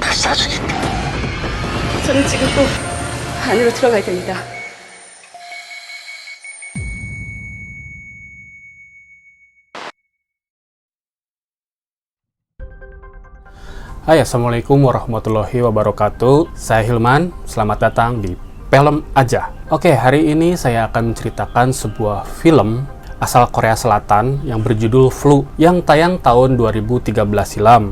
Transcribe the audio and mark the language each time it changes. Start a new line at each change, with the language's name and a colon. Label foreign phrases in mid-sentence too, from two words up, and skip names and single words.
Korean: 다 죽일게. 저는 지금 또 안으로 들어가야 됩니다.
Arabic: Hai, السلام عليكم ورحمة الله وبركاته.
Indonesian: Saya Hilman, selamat datang di Film Aja. Oke, hari ini saya akan menceritakan sebuah film asal Korea Selatan yang berjudul Flu yang tayang tahun 2013 silam.